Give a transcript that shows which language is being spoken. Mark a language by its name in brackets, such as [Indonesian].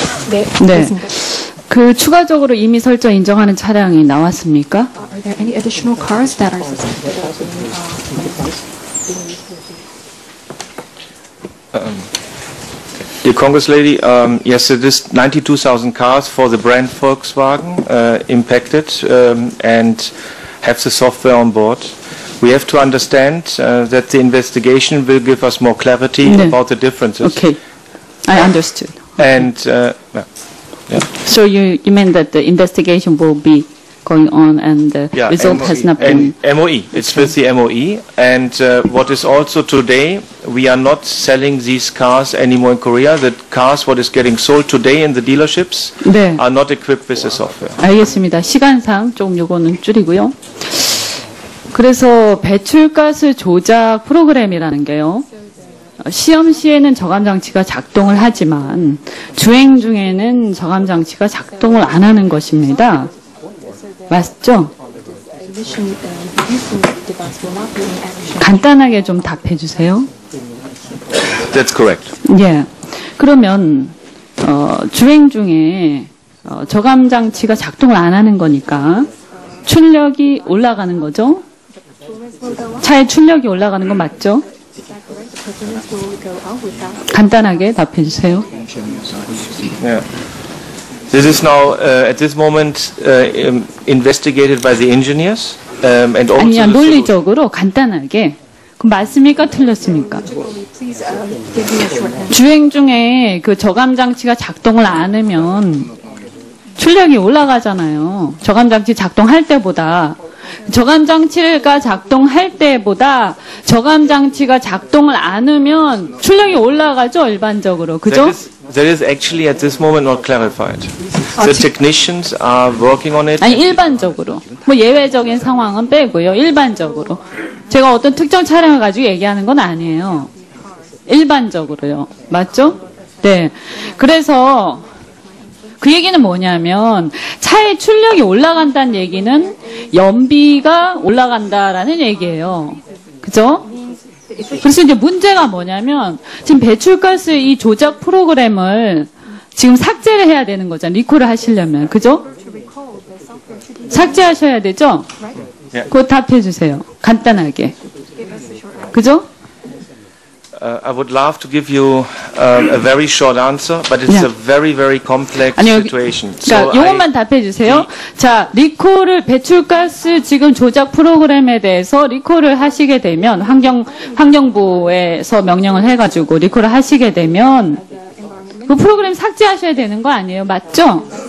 [Korean] 네. 추가적으로 이미 설정 인정하는 차량이 나왔습니까? [English] Are there any additional cars that are Dear Congress Lady, yes, it is 92,000 cars for the brand Volkswagen impacted and have the software on board. We have to understand that the investigation will give us more clarity about the differences. Okay, I understood. And So you mean that the investigation will be going on and the result MOE, has not been... MOE, it's with the MOE. And what is also today, we are not selling these cars anymore in Korea. The cars, what is getting sold today in the dealerships, [Korean] 네, [English] are not equipped with the software. [Korean] 알겠습니다. 시간상 조금 요거는 줄이고요. 그래서 배출가스 조작 프로그램이라는 게요. 시험 시에는 저감 장치가 작동을 하지만 주행 중에는 저감 장치가 작동을 안 하는 것입니다. 맞죠? 간단하게 좀 답해 주세요. [English] That's correct. [Korean] 예. 그러면 주행 중에 저감 장치가 작동을 안 하는 거니까 출력이 올라가는 거죠? 차의 출력이 올라가는 거 맞죠? 간단하게 답해 주세요. [English] Yeah. This is now at this moment investigated by the engineers and also. [Korean] 아니야, 논리적으로 간단하게. 그럼 맞습니까? 틀렸습니까? 주행 중에 그 저감 장치가 작동을 안 하면 출력이 올라가잖아요. 저감 장치 작동할 때보다. 저감 장치가 작동할 때보다 저감 장치가 작동을 안 하면 출력이 올라가죠, 일반적으로. 그죠? [English] That is actually at this moment not clarified. The technicians are working on it. [Korean] 아니, 일반적으로. 뭐 예외적인 상황은 빼고요. 일반적으로. 제가 어떤 특정 차량을 가지고 얘기하는 건 아니에요. 일반적으로요. 맞죠? 네. 그래서 그 얘기는 뭐냐면 차의 출력이 올라간다는 얘기는 연비가 올라간다라는 얘기예요. 그죠? 그래서 이제 문제가 뭐냐면 지금 배출가스 이 조작 프로그램을 지금 삭제를 해야 되는 거잖아요. 리콜을 하시려면. 그죠? 삭제하셔야 되죠? 그거 답해 주세요. 간단하게. 그죠? [English] I would love to give you a very short answer, but it's a very, very complex situation. [Korean] 그러니까 요것만 답해 주세요. 자, 리콜을 배출가스 지금 조작 프로그램에 대해서 리콜을 하시게 되면 환경부에서 명령을 해가지고 리콜을 하시게 되면 그 프로그램 삭제하셔야 되는 거 아니에요? 맞죠?